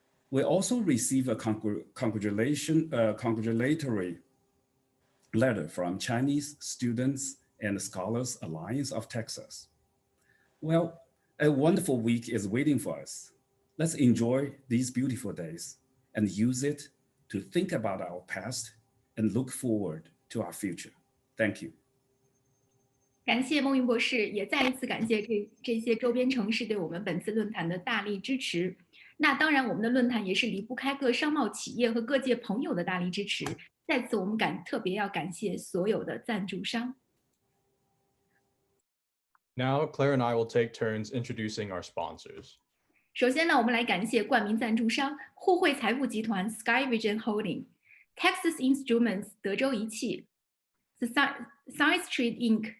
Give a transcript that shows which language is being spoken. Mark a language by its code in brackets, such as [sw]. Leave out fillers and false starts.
[en] We also received a congratulatory letter from Chinese Students and Scholars Alliance of Texas. Well, a wonderful week is waiting for us. Let's enjoy these beautiful days and use it to think about our past and look forward to our future. Thank you. [zh] 感谢孟云博士，也再一次感谢这些周边城市对我们本次论坛的大力支持。那当然，我们的论坛也是离不开各商贸企业和各界朋友的大力支持。在此，我们特别要感谢所有的赞助商。 [en] Now, Claire and I will take turns introducing our sponsors. [zh] 首先呢，我们来感谢冠名赞助商互惠财富集团 Sky Vision Holding、Texas Instruments 德州仪器、The Science Trade Inc.